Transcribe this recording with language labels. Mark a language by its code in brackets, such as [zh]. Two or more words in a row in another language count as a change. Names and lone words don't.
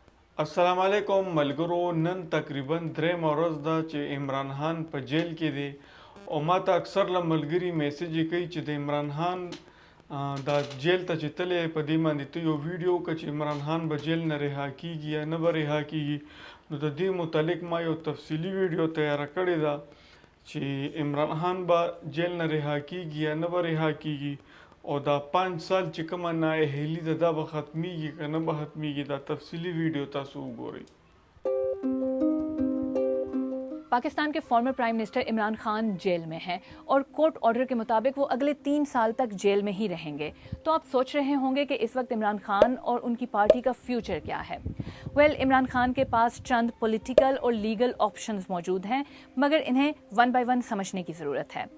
[ar] السلام علیکم [ps] ملګرو نن تقریباً درېیم ورځ ده چې عمران خان په جیل کې دی او ماته اکثر له ملګري میسیج کوي چې د عمران خان دا جیل ته چې تللی په دې باندې ته یو ویډیو وکړه چې عمران خان به جیل نه رها کیږي یا نه به رها کیږي. نو د دې متعلق ما یو تفصیلي ویډیو تیاره کړې ده چې عمران خان به جیل نه رها کیږي یا نه به رها کیږي او دا 5 سال چې کومه نااهلي ده دا به ختمیږي که نه به ختمیږي. دا تفصیلی ویډیو تاسو وګورئ. [ur] پاکستان کے [en] former prime minister [ur] عمران خان جیل میں ہیں اور [en] court order [ur] کے مطابق وہ اگلے 3 سال تک جیل میں ہی رہیں گے. تو آپ سوچ رہے ہوں گے کہ اس وقت عمران خان اور ان کی پارٹی کا فیوچر کیا ہے. عمران خان کے پاس چند پولیٹیکل اور [en] legal options [ur] موجود ہیں، مگر انہیں [en] one by one [ur] سمجھنے کی ضرورت ہے.